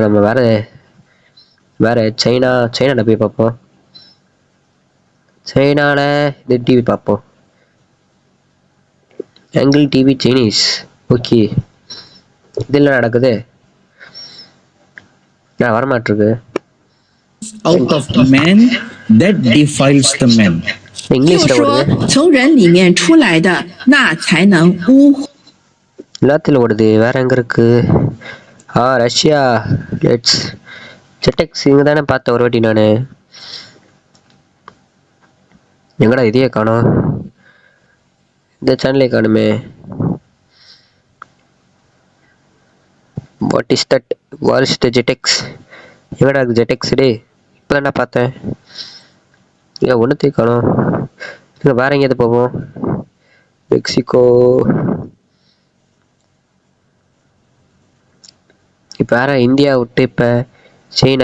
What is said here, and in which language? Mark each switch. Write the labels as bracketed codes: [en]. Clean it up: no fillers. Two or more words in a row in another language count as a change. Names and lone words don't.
[ta] நம்ம வேற சைனால போய் பார்ப்போம். சைனால இந்த டிவி பார்ப்போம். [en] angle TV [ta] சைனீஸ். ஓகே, இதெல்லாம் நடக்குது. நான் வரமாட்டிருக்கு. [en] Out of man that defiles the man. [ta] இங்கிலீஷ்ல ஓடுது. [zh] 从人里面出来的，那才能污。 [ta] எல்லாத்துல ஓடுது. வேற எங்க இருக்கு? ரஷ்யா. லெட்ஸ் ஜெட்டெக்ஸ் இங்க தானே பார்த்தேன் ஒரு வாட்டி நான். எங்கடா இதையே காணோம்? இந்த சேனலே காணுமே. [en] what is that? what is the Jetix? [ta] எங்கடா இருக்கு ஜெட்டெக்ஸ்? டே இப்போ தானே பார்த்தேன். ஏன் ஒன்றுத்தையும் காணோம்? இல்லை வேற எங்கேயாவது போவோம். மெக்சிகோ. இப்போ வேற இந்தியா விட்டு இப்போ சைனா.